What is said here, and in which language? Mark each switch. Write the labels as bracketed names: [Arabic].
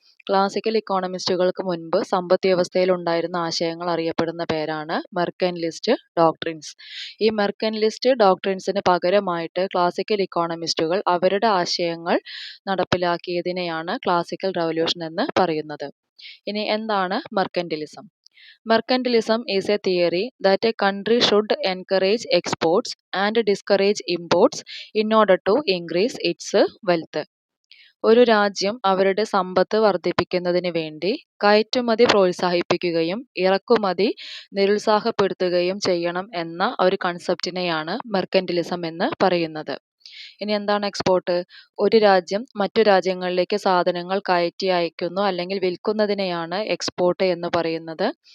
[Malayalam] Classical ഇക്കോണമിസ്റ്റുകൾക്ക് മുൻപ് സമ്പദ് വ്യവസ്ഥയിൽ ഉണ്ടായിരുന്ന ആശയങ്ങൾ അറിയപ്പെടുന്ന പേരാണ് മെർക്കൻലിസ്റ്റ് ഡോക്ട്രിൻസ്. ഈ മെർക്കൻലിസ്റ്റ് ഡോക്ട്രിൻസിന് പകരമായിട്ട് ക്ലാസിക്കൽ ഇക്കോണമിസ്റ്റുകൾ അവരുടെ ആശയങ്ങൾ നടപ്പിലാക്കിയതിനെയാണ് ക്ലാസിക്കൽ റെവല്യൂഷൻ എന്ന് പറയുന്നത്. ഇനി എന്താണ് മെർക്കൻറ്റിലിസം? [English] Mercantilism is a theory that a country should encourage exports and discourage imports in order to increase its wealth. [Malayalam] ഒരു രാജ്യം അവരുടെ സമ്പത്ത് വർദ്ധിപ്പിക്കുന്നതിന് വേണ്ടി കയറ്റുമതി പ്രോത്സാഹിപ്പിക്കുകയും ഇറക്കുമതി നിരുത്സാഹപ്പെടുത്തുകയും ചെയ്യണം എന്ന ഒരു കൺസെപ്റ്റിനെയാണ് മെർക്കൻറ്റിലിസം എന്ന് പറയുന്നത്. ഇനി എന്താണ് എക്സ്പോർട്ട്? ഒരു രാജ്യം മറ്റു രാജ്യങ്ങളിലേക്ക് സാധനങ്ങൾ കയറ്റി അയക്കുന്നു അല്ലെങ്കിൽ വിൽക്കുന്നതിനെയാണ് എക്സ്പോർട്ട് എന്ന് പറയുന്നത്.